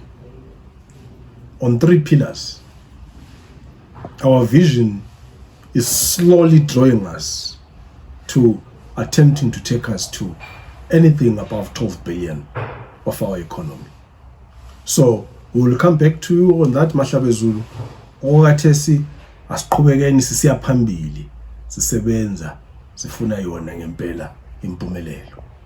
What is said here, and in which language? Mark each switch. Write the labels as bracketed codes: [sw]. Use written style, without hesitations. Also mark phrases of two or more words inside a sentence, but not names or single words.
[en] On 3 pillars, our vision is slowly drawing us to attempting to take us to anything above 12 billion of our economy. So we will come back to you on that, Mahlabe Zulu. [nd] Okathesi asiqhubekeni sisiya phambili sisebenza sifuna yona ngempela impumelelo.